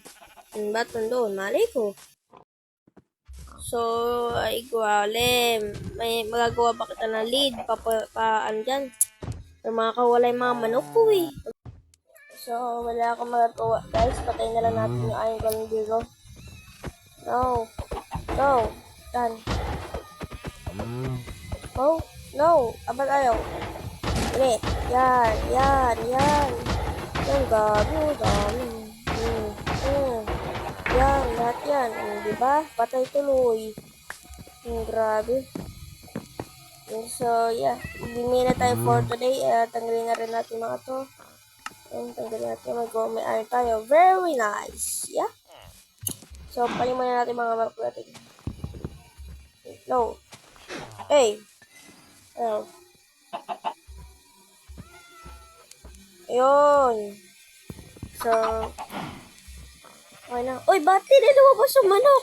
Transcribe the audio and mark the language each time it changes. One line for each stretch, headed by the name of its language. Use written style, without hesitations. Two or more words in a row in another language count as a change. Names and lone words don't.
Filipino: Bakit nandoon? Malay ko. So, ay golem. May magagawa ba kita ng lead? Ano dyan? May makakawala yung mga manok ko eh. So, wala akong magagawa. Guys, patay na lang natin yung Iron Golem Zero.
English: No. No. Done. Oh, no.
Filipino: Abat ayaw. Ulit. Yan. Yan. Yan. Yan, gago. Dami. Yan. Lahat yan. Diba? Patay tuloy. Grabe.
English: So, yeah.
Filipino: Bimina tayo
English: for today.
Filipino: Tanggalin na rin natin mga to. And tanggalin natin. May iron tayo.
English: Very nice. Yeah.
Filipino: So, paling muna natin mga mark natin.
English: No. Hey. Ayaw.
Filipino: Ayun. So, okay na. Uy, ba't hindi lumabas yung manok?